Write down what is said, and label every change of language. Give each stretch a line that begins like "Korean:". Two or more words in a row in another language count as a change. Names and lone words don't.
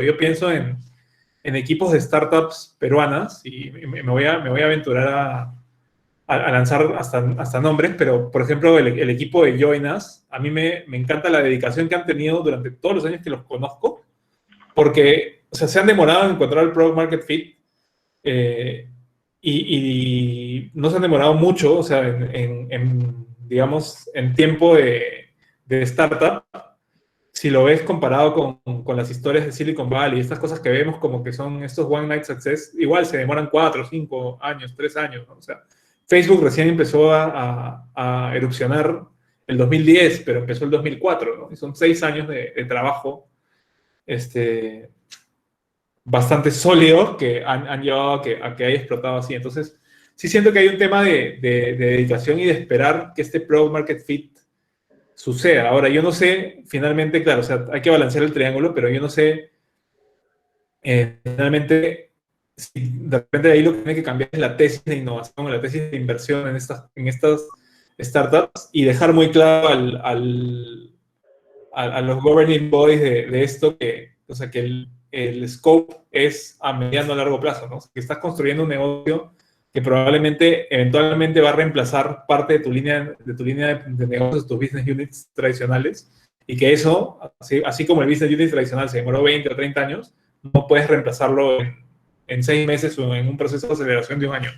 Spanish: Yo pienso en equipos de startups peruanas y me voy a aventurar a lanzar hasta nombres, pero por ejemplo el equipo de Joinas, a mí me encanta la dedicación que han tenido durante todos los años que los conozco, porque o sea, se han demorado en encontrar el
English: product market fit
Spanish: y no se han demorado mucho, o sea, digamos, en tiempo de startup, si lo ves comparado con las historias de Silicon Valley, estas cosas que vemos como que son estos
English: one night success,
Spanish: igual se demoran 4, 5 años, 3 años, ¿no? O sea, Facebook recién empezó a erupcionar el 2010, pero empezó el 2004, ¿no? Y son 6 años de trabajo bastante sólidos que han llevado a que haya explotado así. Entonces, sí siento que hay un tema de dedicación y de esperar que este
English: product market fit
Spanish: suceda. Ahora, yo no sé, finalmente, claro, o sea, hay que balancear el triángulo, pero yo no sé, finalmente, si de repente ahí lo que tiene que cambiar es la tesis de innovación o la tesis de inversión en estas startups y dejar muy claro a los
English: governing bodies
Spanish: de esto que, o sea, que el scope es a mediano a largo plazo, ¿no? Que estás construyendo un negocio que probablemente eventualmente va a reemplazar parte de tu línea de negocios, tus
English: business units
Spanish: tradicionales, y que eso, así como el
English: business unit
Spanish: tradicional se demoró 20 o 30 años, no puedes reemplazarlo en 6 meses o en un proceso de aceleración de un año.